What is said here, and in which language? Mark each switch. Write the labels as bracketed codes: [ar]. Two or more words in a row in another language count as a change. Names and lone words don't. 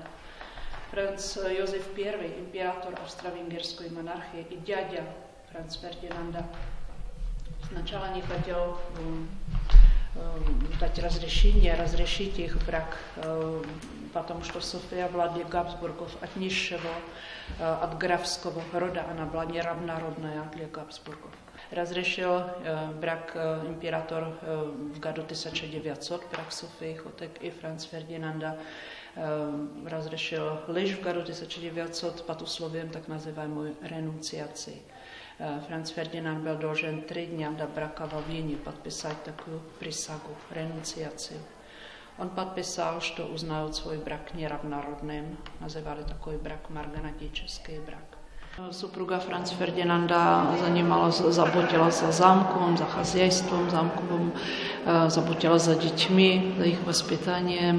[ru] Franz Josef I, император австро-венгерской монархии и дядя Франца Фердинанда, сначала не хотел дать разрешение, разрешить их брак, потому что София была для Габсбургов от низшего, от графского рода, она была неравнородная для Габсбургов. Разрешил брак император в году 1900, брак Софии Chotek и Franz Ferdinanda разрешил лишь в году 1900 под условием так называемой ренунциации. Franz Ferdinand byl должен 3 дня до брака во Вене подписать такую присягу, ренунциацию. Он подписал, что узнают свой брак неравнородным, называли такой брак марганатический брак. Супруга Franz Ferdinanda заботила за замком, за хозяйством замковым, заботила за детьми, за их воспитанием.